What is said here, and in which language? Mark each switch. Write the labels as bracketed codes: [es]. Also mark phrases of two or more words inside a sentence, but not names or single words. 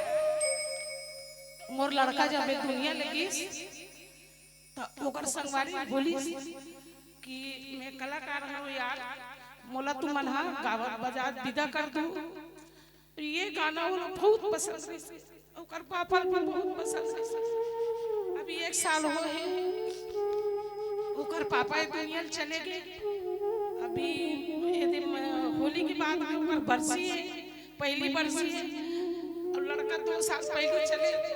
[hne] मोर लड़का जब दुनिया लगी तो ओकर संगवारी बोली कि मैं कलाकार हूँ यार, मोला तू मन गावत बजात विदा कर दू। ये गाना वो बहुत पसंद है, ओकर पापा को बहुत पसंद है। अभी 1 साल हो है ओकर पापा दुनिया चले गए। अभी ये दिन होली के बाद ओकर बरसी है, पहली बरसी है और लड़का 2 साल पहले चले गए।